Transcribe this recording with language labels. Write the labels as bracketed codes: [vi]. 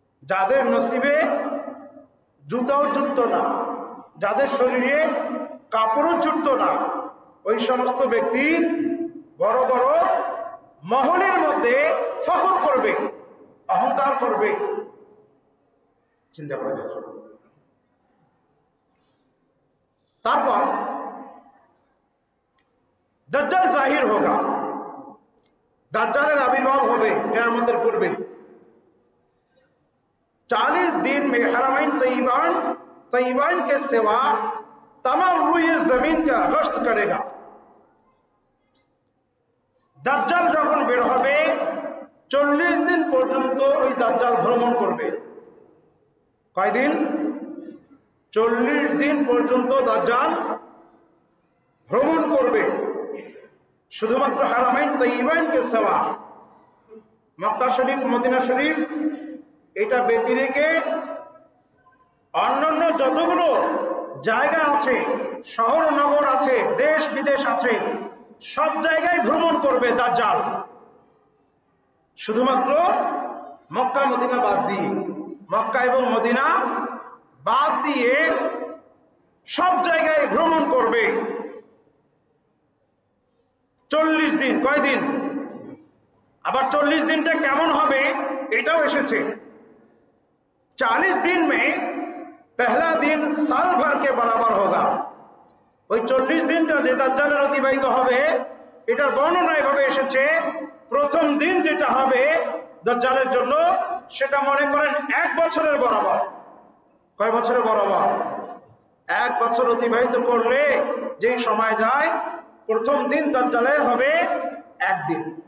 [bn] যাদের নসিবে জুতাও জুটতো না, যাদের শরীরে কাপড়ও জুটতো না, ওই সমস্ত ব্যক্তি বড় বড় মহলের মধ্যে ফখর করবে, অহংকার করবে। চিন্তা করে দেখো। তারপর দাজ্জাল [hi] জাহির হোগা, [bn] দাজ্জালের আবির্ভাব হবে কিয়ামতের পূর্বে। [hi] 40 दिन में हरमैन तय्यबान के सिवा तमाम रूए जमीन का गश्त करेगा। [bn] দাজ্জাল যখন বের হবে 40 দিন পর্যন্ত ওই দাজ্জাল ভ্রমণ করবে। কয়দিন? 40 দিন পর্যন্ত দাজ্জাল ভ্রমণ করবে। শুধুমাত্র হারামাইন তয়্যিবানকে সেবা, মক্কা শরীফ, মদিনা শরীফ, এটা ব্যতিরেকে অন্যান্য যতগুলো জায়গা আছে, শহর নগর আছে, দেশ বিদেশ আছে, সব জায়গায় ভ্রমণ করবে দাজ্জাল। শুধুমাত্র মক্কা মদিনা বাদ দিয়ে, মক্কা এবং মদিনা বাদ দিয়ে সব জায়গায় ভ্রমণ করবে 40 দিন। কয়দিন? আবার 40 দিনটা কেমন হবে এটাও এসেছে। [hi] 40 दिन में पहला दिन साल भर के बराबर होगा। [bn] ওই 40 দিনটা যে দাজ্জালের অতিবাহিত হবে এটার বর্ণনা এভাবে এসেছে, প্রথম দিন যেটা হবে দাজ্জালের জন্য সেটা মনে করেন 1 বছরের বরাবর। কয় বছরের বরাবর? 1 বছর অতিবাহিত করলে যেই সময় যায়, প্রথম দিন দাজ্জালের হবে 1 [hi] दिन।